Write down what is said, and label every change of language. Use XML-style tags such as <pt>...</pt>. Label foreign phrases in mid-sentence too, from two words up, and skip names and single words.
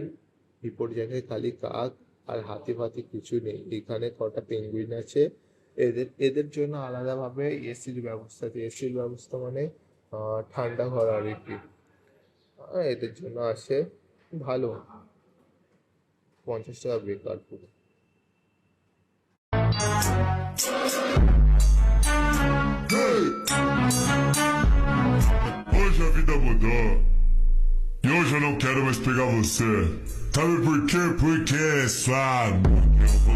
<bn>হিপোর জায়গায় খালি কাক আর হাতি ফাতি কিছু নেই। এখানে কটা পেঙ্গুইন আছে। এদের এদের জন্য আলাদাভাবে এসির ব্যবস্থা আছে। এসির ব্যবস্থা মানে ঠান্ডা ঘর আর কি। এদের জন্য আছে ভালো। 50 টাকা বেকার পুরো।</bn> <pt>Hoje a vida mudou. E hoje eu não quero mais pegar você. Sabe por quê? Porque é sua mão.</pt>